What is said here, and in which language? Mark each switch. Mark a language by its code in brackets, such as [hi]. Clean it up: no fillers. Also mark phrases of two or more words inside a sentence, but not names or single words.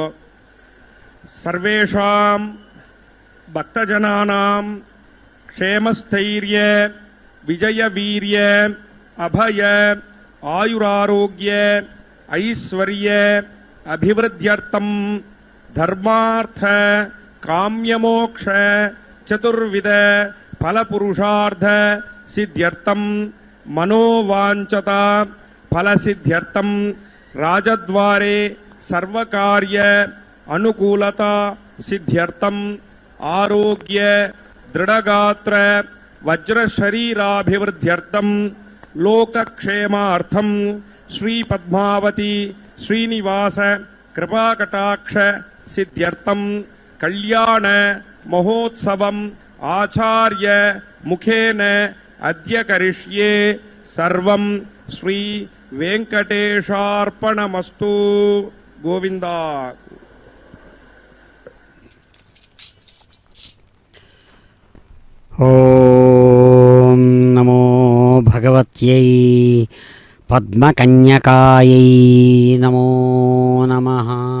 [sa] सर्वेषां भक्तजनानां क्षेमस्थैर्य विजय वीर्य अभय आयुरारोग्य ऐश्वर्य अभिवृद्ध्यर्थं धर्मार्थ काममोक्ष चतुर्विध फलपुरुषार्थ सिद्ध्यर्थं मनोवाञ्छित फलसिद्ध्यर्थम राजद्वारे सर्वकार्य अनुकूलता सिद्ध्यर्थम आरोग्य दृढ़गात्र वज्रशरीराभिवृद्ध्यर्थम लोकक्षेमार्थम श्री पद्मावती श्रीनिवास कृपाकटाक्ष सिद्ध्यर्थम कल्याण महोत्सवम आचार्य मुखेन अद्य करिष्ये सर्वं श्री వెంకటేశార్పణమస్తు. గోవింద. ओं नमो भगवत्यै पद्मकन्यकायै नमो नमः.